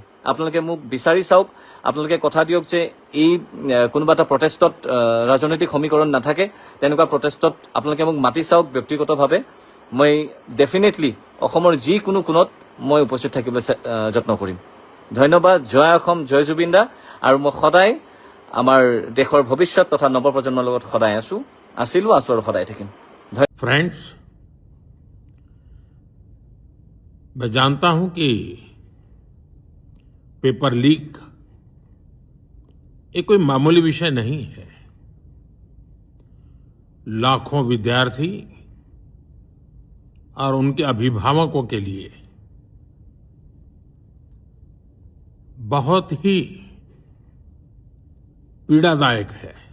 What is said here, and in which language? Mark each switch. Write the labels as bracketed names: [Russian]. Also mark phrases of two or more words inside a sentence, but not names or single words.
[Assamese] আপোনালোকে মোক বিচাৰি চাওক, আপোনালোকে কথা দিয়ক যে এই কোনোবা এটা প্ৰটেষ্টত ৰাজনৈতিক সমীকৰণ নাথাকে, তেনেকুৱা প্ৰটেষ্টত আপোনালোকে মোক মাতি চাওক ব্যক্তিগতভাৱে। মই ডেফিনেটলি অসমৰ যিকোনো কোণত মই উপস্থিত থাকিবলৈ যত্ন কৰিম। ধন্যবাদ। জয় অসম, জয় জুবিন দা। আৰু মই সদায় আমাৰ দেশৰ ভৱিষ্যত তথা নৱপ্ৰজন্মৰ লগত সদায় আছোঁ আৰু সদায় থাকিম। [Hindi] फ्रेंड्स, मैं जानता हूं कि [English] paper leak [Hindi] ये कोई मामूली विषय नहीं है। लाखों विद्यार्थी और उनके अभिभावकों के लिए बहुत ही पीड़ादायक है